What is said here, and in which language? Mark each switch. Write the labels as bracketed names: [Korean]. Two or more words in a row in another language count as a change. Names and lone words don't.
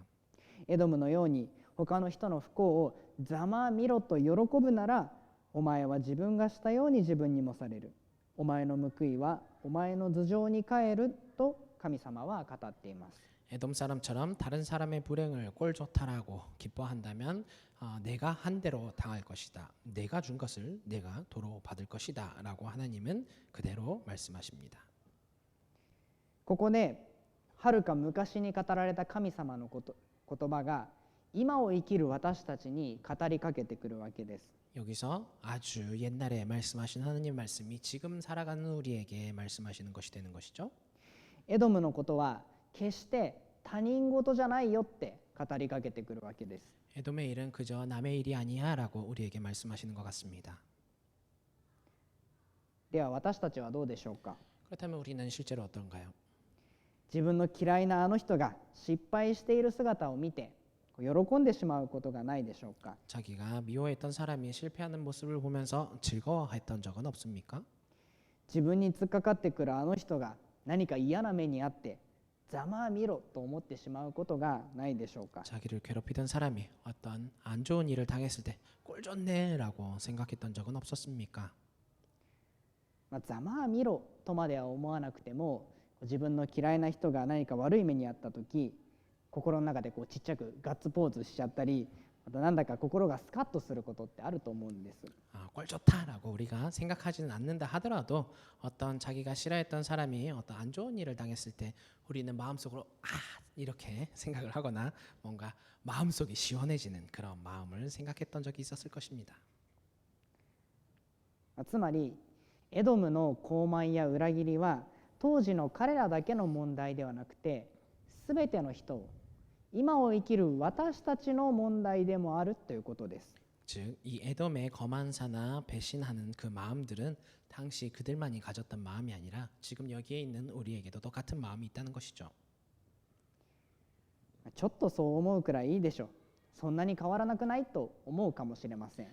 [Japanese] エドムのように他の人の不幸をざまあみろと喜ぶなら、お前は自分がしたように自分にもされる。お前の報いはお前の頭上に帰ると神様は語っています。 [Korean] 에돔 사람처럼 다른 사람의 불행을 꼴 좋다라고 기뻐한다면 내가 한 대로 당할 것이다. 내가 준 것을 내가 도로 받을 것이다 라고 하나님은 그대로 말씀하십니다. [Japanese] ここではるか昔に語られた神様の言葉が今を生きる私たちに語りかけてくるわけです。 [Korean] 여기서 아주 옛날에 말씀하신 하나님 말씀이 지금 살아가는 우리에게 말씀하시는 것이 되는 것이죠. [Japanese] エドムのことは決して他人事じゃないよって語りかけてくるわけです。 [Korean] 에돔의 일은 그저 남의 일이 아니야 라고 우리에게 말씀하시는 것 같습니다. [Japanese] では私たちはどうでしょうか。 [Korean] 그렇다면 우리는 실제로 어떤가요? [Japanese] 自分の嫌いなあの人が失敗している姿を見て喜んでしまうことがないでしょうか。 [Korean] 자기가 미워했던 사람이 실패하는 모습을 보면서 즐거워했던 적은 없습니까? [Japanese] 自分に突っかかってくるあの人が何か嫌な目にあってざまあみろと思ってしまうことがないでしょうか。 [Korean] 자기를 괴롭히던 사람이 어떤 안 좋은 일을 당했을 때 꼴 좋네라고 생각했던 적은 없었습니까? [Japanese] ざまあみろとまでは思わなくても、自分の嫌いな人が何か悪い目にあった時、心の中でちっちゃくガッツポーズしちゃったり、 またなんだか心がスカッとすることってあると思うんです。 [Korean] 꼴 좋다라고 우리가 생각하지는 않는다 하더라도 어떤 자기가 싫어했던 사람이 어떤 안 좋은 일을 당했을 때 우리는 마음속으로 이렇게 생각을 하거나 뭔가 마음속이 시원해지는 그런 마음을 생각했던 적이 있었을 것입니다. [Japanese] つまりエドムの傲慢や裏切りは当時の彼らだけの問題ではなくて、全ての人を、今を生きる私たちの問題でもあるということです。 [Korean] 즉, 이 에돔의 거만사나 배신하는 그 마음들은 당시 그들만이 가졌던 마음이 아니라 지금 여기에 있는 우리에게도 똑같은 마음이 있다는 것이죠. [Japanese] ちょっとそう思うくらいいいでしょ、そんなに変わらなくないと思うかもしれません。